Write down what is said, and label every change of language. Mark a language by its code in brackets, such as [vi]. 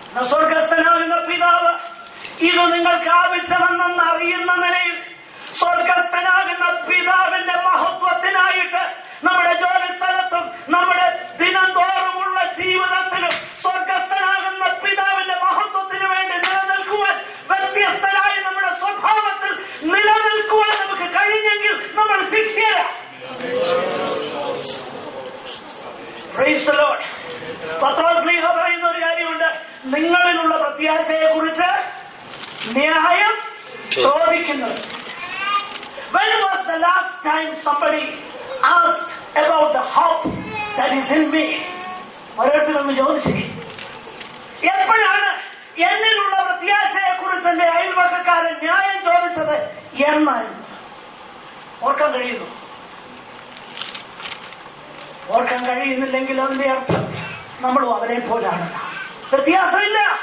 [ml] സ്വർഗസ്ഥനാകുന്ന പിതാവ് ഇത് നിങ്ങൾക്ക് ആവശ്യമെന്ന് അറിയുന്ന നിലയിൽ സ്വർഗസ്ഥനാകുന്ന പിതാവിന്റെ മഹത്വത്തിനായിട്ട് നമ്മുടെ ജോലി സ്ഥലത്തും നമ്മുടെ ദിനം തോറുമുള്ള ജീവിതത്തിലും സ്വർഗസ്ഥനാകുന്ന പിതാവിന്റെ മഹത്വത്തിന് വേണ്ടി നിലനിൽക്കുവാൻ, വ്യത്യസ്തരായി നമ്മുടെ സ്വഭാവത്തിൽ നിലനിൽക്കുവാൻ നമുക്ക് കഴിഞ്ഞെങ്കിൽ നമ്മൾ ശിഷ്യരാ. [en] Praise the Lord. [ml] പത്രോസ് ശ്ലീഹ പറയുന്ന ഒരു കാര്യമുണ്ട്, നിങ്ങളിലുള്ള പ്രത്യാശയെ കുറിച്ച് ന്യായം ചോദിക്കുന്നത്. [en] When was the last time somebody asked about the hope that is in me? [ml] ഓരോരുത്തരൊന്ന് ചോദിച്ചു, എപ്പോഴാണ് എന്നിലുള്ള പ്രത്യാശയെ കുറിച്ച് എന്റെ അയൽവക്കക്കാരൻ ന്യായം ചോദിച്ചത് എന്നാണ് ഓർക്കാൻ കഴിയുന്നു? ഓർക്കാൻ കഴിയുന്നില്ലെങ്കിൽ അതിന്റെ അർത്ഥം നമ്മളും അവരെ പോലാണ്. വ്യത്യാസമില്ല.